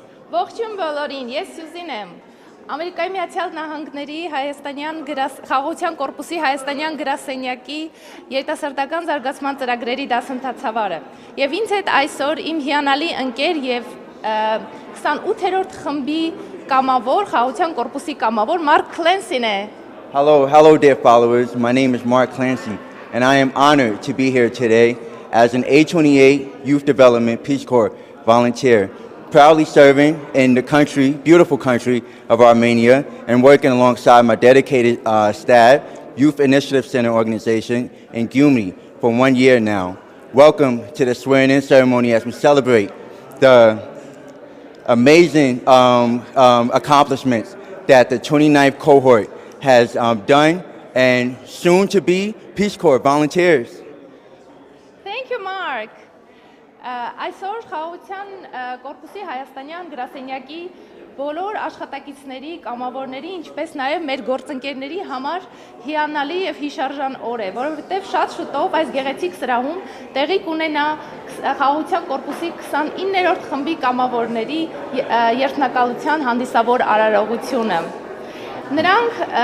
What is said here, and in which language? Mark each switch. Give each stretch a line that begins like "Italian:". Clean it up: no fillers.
Armenian: Ողջույն բոլորին, ես Սյուզին եմ։ Ամերիկայի Միացյալ Նահանգների Հայաստանյան խաղաղության կորպուսի Հայաստանյան գրասենյակի երիտասարդական զարգացման ծրագրերի դասընթացավարը։ Եվ ինձ հետ այսօր իմ հիանալի ընկեր եւ 28-րդ խմբի կամավոր, խաղաղության կորպուսի կամավոր Մարկ Քլենսին է։
English: Hello dear followers. My name is Mark Clancy and I am honored to be here today as an A29 Youth Development Peace Corps volunteer. Proudly serving in the country, beautiful country of Armenia, and working alongside my dedicated staff, Youth Initiative Center organization in Gyumri for 1 year now. Welcome to the swearing-in ceremony as we celebrate the amazing accomplishments that the 29th cohort has done and soon to be Peace Corps volunteers. Thank you, Mark.
Armenian: Այսօր խաղաղության կորպուսի Հայաստանյան գրասենյակի բոլոր աշխատակիցների, կամավորների, ինչպես նաև մեր գործընկերների համար հիանալի եւ հիշարժան օր է, որովհետեւ շատ շուտով այս գեղեցիկ սրահում տեղի կունենա խաղաղության կորպուսի 29-րդ խմբի կամավորների երթնակալության հանդիսավոր արարողությունը։ Նրանք